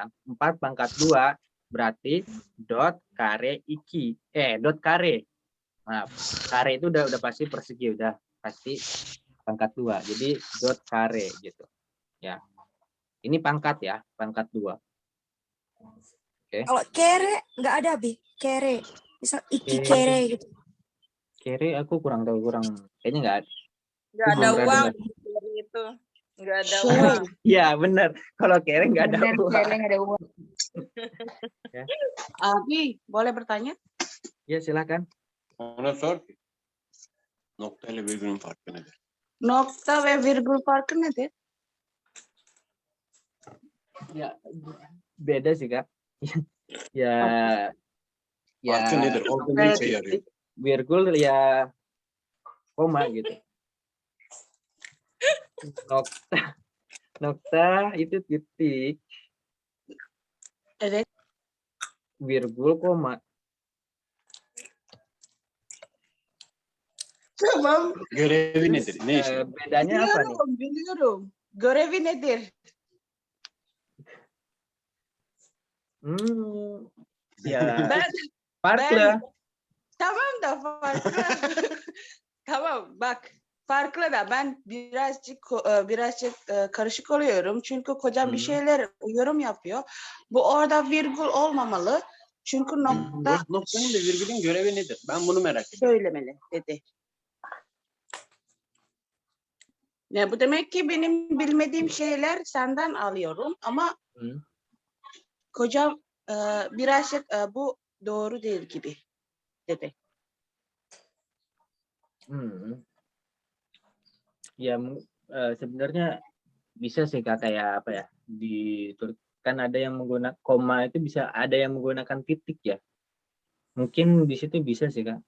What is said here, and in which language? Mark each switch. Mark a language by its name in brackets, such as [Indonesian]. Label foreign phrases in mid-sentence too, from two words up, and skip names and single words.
[Indonesian] 4 pangkat 2 berarti [Turkish] dot kare iki. Dot kare. [Indonesian] Maaf, kare itu udah pasti persegi, udah pasti pangkat 2. Jadi [Turkish] dot kare [Indonesian] gitu. Ya. Ini pangkat ya, pangkat 2. Oke. Kalau kere nggak ada, Bi. Kere. Misal [Turkish] iki kere [Indonesian] gitu. Kere aku kurang tahu, kayaknya nggak ada. Nggak ada uang itu. Nggak ada uang. Iya, benar. Kalau kere nggak ada uang. Kere nggak ada uang. Ya. Abi, boleh bertanya? Ya, silakan. [Turkish] Nokta ile virgülün farkı nedir? Nokta ve virgül farkı nedir? [Indonesian] Ya beda sih Kak. Ya [Turkish] Farkı nedir? Orada ne işe yarıyor? [Indonesian] virgul ya koma gitu. Nokta itu titik, [Turkish] Evet. [Indonesian] virgul, koma. [Turkish] Tamam. Görevi nedir? Ne işe yarıyor? [Indonesian] Bedanya apa nih? [Turkish] Biliyorum. Görevi nedir? [Indonesian] Ya [Turkish] Ben farklı. tamam da farklı. Tamam bak farklı da ben birazcık karışık oluyorum. Çünkü kocam bir şeyler yorum yapıyor. Bu orada virgül olmamalı. Çünkü nokta Noktanın ve virgülün görevi nedir? Ben bunu merak ediyorum. söylemeli dedi. Ya bu demek ki benim bilmediğim şeyler senden alıyorum ama kocam birazcık bu doğru değil gibi dedi. [Indonesian] Ya sebenarnya bisa sih Kak, kayak apa ya, di kan ada yang menggunakan koma itu, bisa ada yang menggunakan titik ya. Mungkin di situ bisa sih Kak,